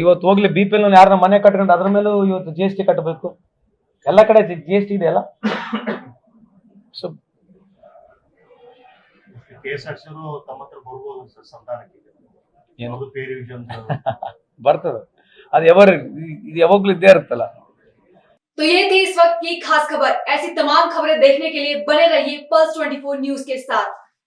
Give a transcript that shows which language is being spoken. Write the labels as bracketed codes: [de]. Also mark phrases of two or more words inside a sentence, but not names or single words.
[kn] ಇವತ್ತು ಹೋಗ್ಲಿ BPL ಯಾರನ್ನ ಮನೆ ಕಟ್ಕೊಂಡು ಅದ್ರ ಮೇಲೂ ಇವತ್ತು GST ಕಟ್ಟಬೇಕು. ಎಲ್ಲ ಕಡೆ GST ಇದೆ ಅಲ್ಲ. ಸೊ KSRTC ತಮ್ಮ ಹತ್ರ ಬರ್ಬೋದು ಸರ್ ಸಂಧಾನಕ್ಕೆ. ಏನು [en] pay revision [kn] ಬರ್ತದೆ, ಅದು ಯಾವಾಗ್ಲೂ ಇದ್ದೇ ಇರುತ್ತಲ್ಲ. [hi] तो ये थी इस वक्त की खास खबर। ऐसी तमाम खबरें देखने के लिए बने रहिए पल्स 24 न्यूज के साथ।